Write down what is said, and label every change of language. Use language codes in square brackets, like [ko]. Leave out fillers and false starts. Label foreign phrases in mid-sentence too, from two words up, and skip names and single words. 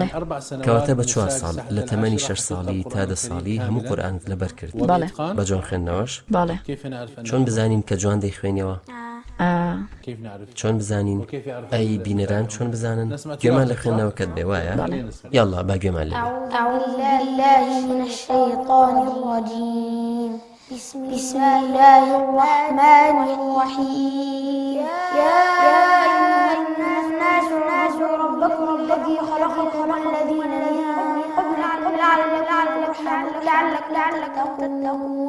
[ckb] کەواتە بە 4 ساڵ لە تەمەنی 6 ساڵی تا 10 ساڵی هەموو قورئانت لەبەر کرد؟ باڵێ. بە جوان خوێندنەوەش؟ باڵێ. چۆن بزانین کە جوان دەیخوێنیەوە؟ چۆن بزانین؟ ئەی بینەران چۆن بزانن؟ گوێمان لە خوێندنەوەکەت بێ وایە؟ یاڵڵا با گوێمان لێ. [ar] أعوذ بالله من الشيطان الرجيم. بسم الله الرحمن الرحيم. يا أيها الناس اعبدوا ربكم الذي خلقكم والذين من قبلكم لعلكم تتقون.